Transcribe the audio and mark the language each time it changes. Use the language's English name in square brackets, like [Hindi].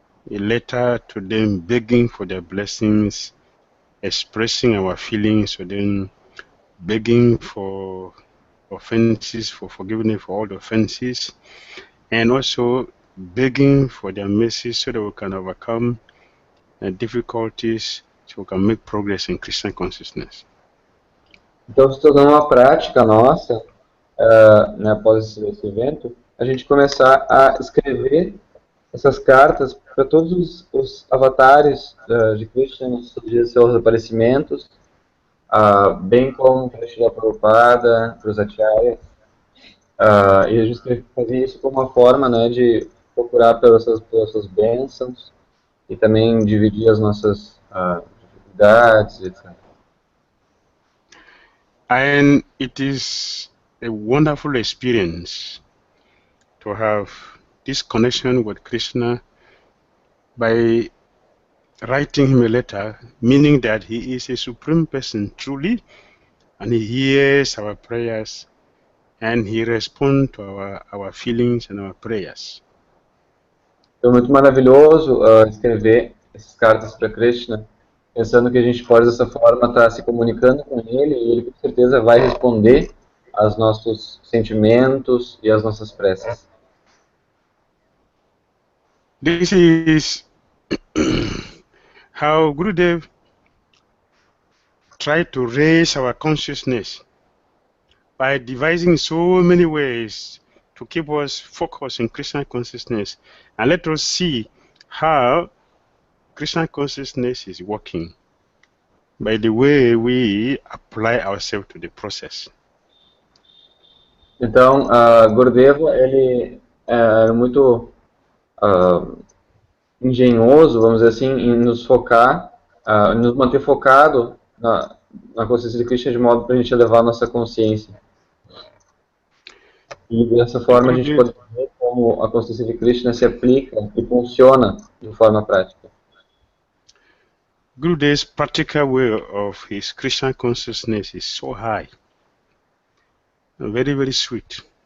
[English] a letter to them, begging for their blessings, expressing our feelings to them, begging for offenses, for forgiveness for all the offenses, and also begging for their mercy so that we can overcome difficulties, so we can make progress in Christian consciousness. [Portuguese] Então se tornou uma prática nossa, né, após esse evento, a gente começar a escrever essas cartas para todos os avatares de Krishna nos seus aparecimentos, bem como para Srila Prabhupada, para os acharyas. E a gente fazia isso como uma forma, né, de procurar pelas suas bênçãos e também dividir as nossas dificuldades, etc. [English] And it is a wonderful experience to have this connection with Krishna by writing him a letter, meaning that he is a supreme person truly, and he hears our prayers and he responds to our feelings and our prayers. [Portuguese] Então, muito maravilhoso escrever essas cartas para Krishna, pensando que a gente pode, dessa forma, estar se comunicando com ele, e ele, com certeza, vai responder aos nossos sentimentos e às nossas preces. [English] This is how Gurudev tried to raise our consciousness by devising so many ways to keep us focused in Krishna consciousness. And let us see how Krishna consciousness is working by the way we apply ourselves to the process. [Portuguese] Então, Gurudeva, ele é muito engenhoso, vamos dizer assim, em nos focar, nos manter focado na consciência de Krishna, de modo para a gente elevar a nossa consciência. E dessa forma a gente pode ver como a consciência de Krishna se aplica e funciona de forma prática. [English] Gurudev's practical way of his Krishna consciousness is so high, very, very sweet.